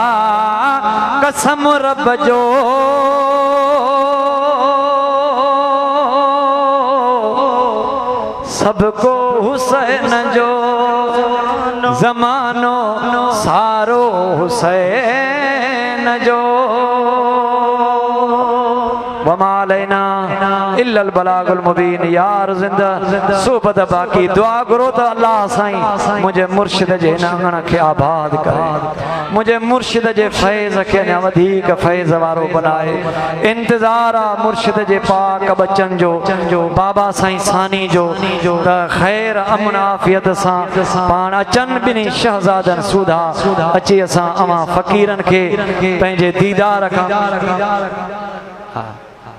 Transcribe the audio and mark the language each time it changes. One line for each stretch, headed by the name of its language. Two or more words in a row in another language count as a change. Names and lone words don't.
Sindhi: कसम रब जो सबको हुसैन जो, जमानो सारो हुसैन जो।
Arabic: وما علينا إلا البلاغ المبين.
Sindhi: यार जिंदा सोबत बाकी दुआ करो तो अल्लाह साईं मुझे मुर्शिद जे नांगण खे आबाद करे, मुझे मुर्शिद जे फैज़ खे अञा वधीक फैज़ वारो बनाए। इंतज़ार आ मुर्शिद जे पाक बचन जो, बाबा साईं सानी जो त ख़ैर अमन आफ़ियत सां पाण अचन ॿिन्ही शहज़ादनि सूधा अची असां अवां फ़क़ीरनि खे पंहिंजे दीदार खां